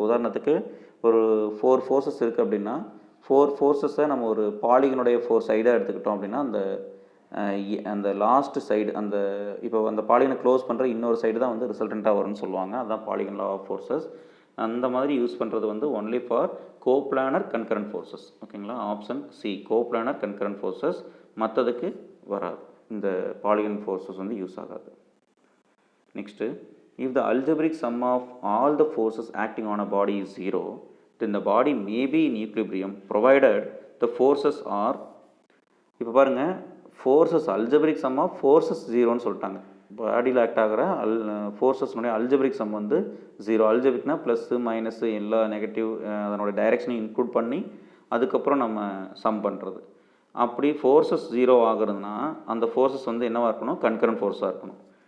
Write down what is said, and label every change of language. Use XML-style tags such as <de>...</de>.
<ta>இப்போ உதாரணத்துக்கு ஒரு 4 ஃபோர்ஸஸ் இருக்குது அப்படின்னா 4 ஃபோர்ஸஸை நம்ம ஒரு பாலிகனுடைய 4 சைடாக எடுத்துக்கிட்டோம் அப்படின்னா அந்த லாஸ்ட் சைடு அந்த இப்போ அந்த பாலிகனை க்ளோஸ் பண்ணுற இன்னொரு சைடு தான் வந்து ரிசல்டண்ட்டாக வரும்னு சொல்லுவாங்க. அதுதான் பாலிகன் லா ஆஃப் ஃபோர்ஸஸ். அந்த மாதிரி யூஸ் பண்ணுறது வந்து only for coplanar concurrent forces. ஓகேங்களா? Option C, coplanar concurrent forces. மற்றதுக்கு வராது, இந்த பாலிகன் ஃபோர்ஸஸ் வந்து யூஸ் ஆகாது.</ta> <en>next, if the algebraic sum of all the forces acting on a body is 0, then the body may be in equilibrium provided the forces are,</en> <ta>இப்போ பாருங்கள், forces algebraic some of forces 0ன்னு சொல்லிட்டாங்க. பாடியில் act ஆகிற ஃபோர்ஸஸ்னுடைய algebraic some வந்து 0. அல்ஜெப்ரிக்னா plus minus எல்லா negative அதனோட டைரெக்ஷனையும் include பண்ணி அதுக்கப்புறம் நம்ம சம் பண்ணுறது. அப்படி ஃபோர்ஸஸ் 0 ஆகுறதுனா அந்த ஃபோர்ஸஸ் வந்து என்னவாக இருக்கணும், கன்கரண்ட் ஃபோர்ஸாக இருக்கணும்.</ta>